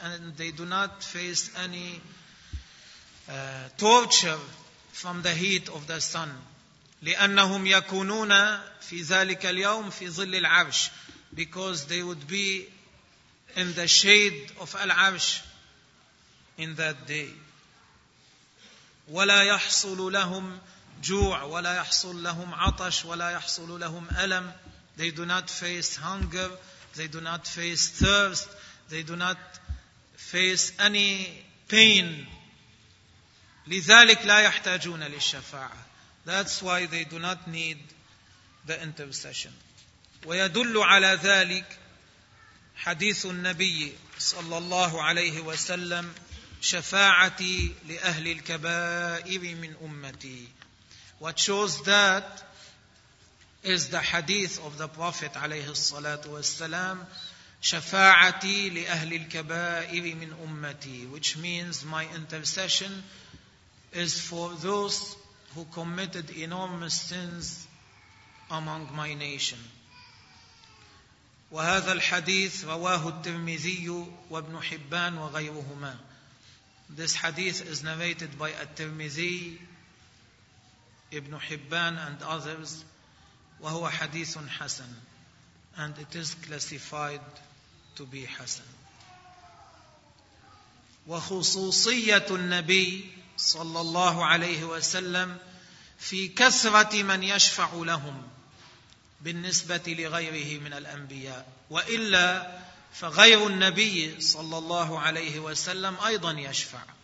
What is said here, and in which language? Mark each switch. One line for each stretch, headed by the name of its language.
English: And they do not face any torture from the heat of the sun.
Arabic: لِأَنَّهُمْ يَكُونُونَ فِي ذَلِكَ الْيَوْمِ فِي ظِلِّ الْعَرْشِ.
English: Because they would be in the shade of Al-Arsh in that day.
Arabic: وَلَا يَحْصُلُ لَهُمْ جوع ولا يحصل لهم عطش ولا يحصل لهم ألم.
English: They do not face hunger. They do not face thirst. They do not face any pain.
Arabic: لذلك لا يحتاجون للشفاعة.
English: That's why they do not need the intercession.
Arabic: ويدل على ذلك حديث النبي صلى الله عليه وسلم شفاعتي لأهل الكبائر من أمتي.
English: What shows that is the hadith of the Prophet
Arabic: عليه الصلاة والسلام, شفاعتي لأهل الكبائر من أمتي,
English: which means my intercession is for those who committed enormous sins among my nation.
Arabic: وهذا الحديث رواه الترمذي وابن حبان وغيرهما.
English: This hadith is narrated by الترمذي, Ibn Hibban and others,
Arabic: وهو حديث حسن,
English: and it is classified to be حسن.
Arabic: وخصوصية النبي صلى الله عليه وسلم في كثرة من يشفع لهم بالنسبة لغيره من الأنبياء, وإلا فغير النبي صلى الله عليه وسلم أيضا يشفع.